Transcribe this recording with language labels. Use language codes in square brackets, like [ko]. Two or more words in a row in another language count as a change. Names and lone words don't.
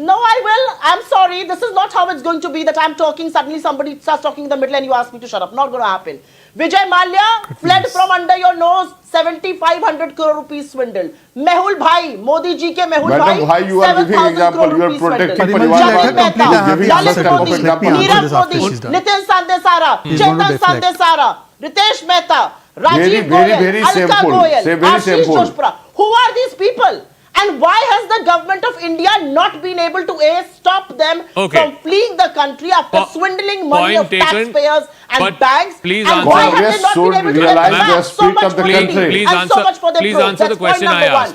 [en] No, I will. I'm sorry. This is not how it's going to be that I'm talking. Suddenly somebody starts talking in the middle and you ask me to shut up. Not going to happen. Vijay Mallya fled from under your nose. 7,500 crore rupees swindled. [hi] Mehul Bhai, Modi ji ke Mehul Bhai. [en] Why you are giving example? You are protecting Parivarwad. Lalit Modi, Nirav Modi, Nitin Sandesara, Chetan Sandesara, Ritesh Mehta, Rajiv Goyal, Alka Goyal, Ashish Joshpura. Who are these people? And why has the government of India not been able to stop them from fleeing the country after swindling money of taxpayers and banks? And why have they not been able to get back so much money and so much for their growth? That's point number one.